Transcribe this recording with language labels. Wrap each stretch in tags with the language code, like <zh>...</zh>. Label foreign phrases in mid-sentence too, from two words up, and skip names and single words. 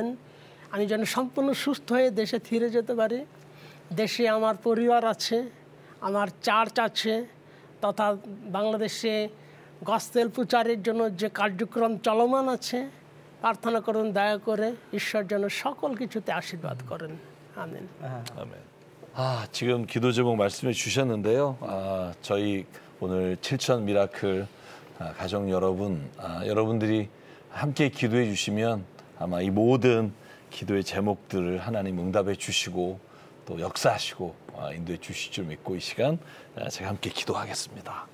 <bn>আমি যেন সম্পূর্ণ সুস্থ হয়ে দেশে ফিরে যেতে পারি। দেশে আমার পরিবার আছে, আমার চার্চ আছে, তথা বাংলাদেশে গসপেল প্রচারের জন্য যে কার্যক্রম চলমান আছে। প্রার্থনা করুন দয়া করে, ঈশ্বর যেন সকল কিছুতে আশীর্বাদ করেন। আমেন।</bn> <ko>아멘. 지금 기도 제목 말씀해 주셨는데요. 저희 오늘 7천 미라클 가족 여러분, 여러분들이 함께 기도해 주시면 아마 이 모든 기도의 제목들을 하나님 응답해 주시고 또 역사하시고 인도해 주실 줄 믿고 이 시간 제가 함께 기도하겠습니다.</ko>